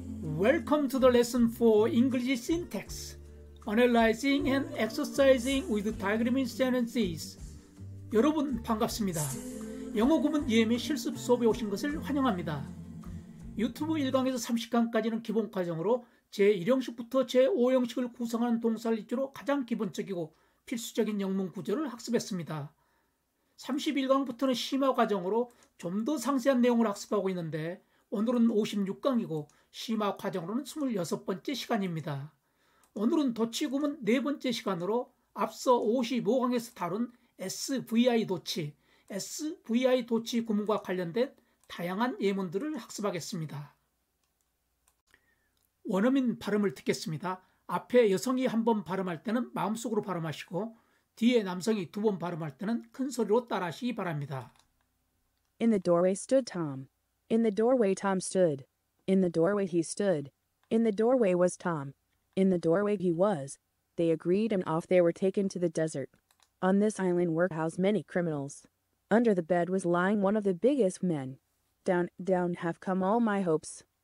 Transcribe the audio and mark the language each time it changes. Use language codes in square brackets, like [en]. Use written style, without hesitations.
[en] Welcome to the lesson for English syntax, analyzing and exercising with diagramming sentences. [ko] 여러분 반갑습니다. 영어 구문 이해 및 실습 수업에 오신 것을 환영합니다. 유튜브 1강에서 30강까지는 기본 과정으로 제1형식부터 제5형식을 구성하는 동사를 위주로 가장 기본적이고 필수적인 영문 구조를 학습했습니다. 31강부터는 심화 과정으로 좀 더 상세한 내용을 학습하고 있는데 오늘은 56강이고 심화 과정으로는 26번째 시간입니다. 오늘은 도치 구문 4번째 시간으로 앞서 55강에서 다룬 SVI 도치 구문과 관련된 다양한 예문들을 학습하겠습니다. 원어민 발음을 듣겠습니다. 앞에 여성이 한 번 발음할 때는 마음속으로 발음하시고 뒤에 남성이 2번 발음할 때는 큰 소리로 따라하시기 바랍니다. [en] In the doorway stood Tom. In the doorway Tom stood. In the doorway he stood. In the doorway was Tom. In the doorway he was. They agreed and off they were taken to the desert. On this island were housed many criminals. Under the bed was lying one of the biggest men. Down, down have come all my hopes.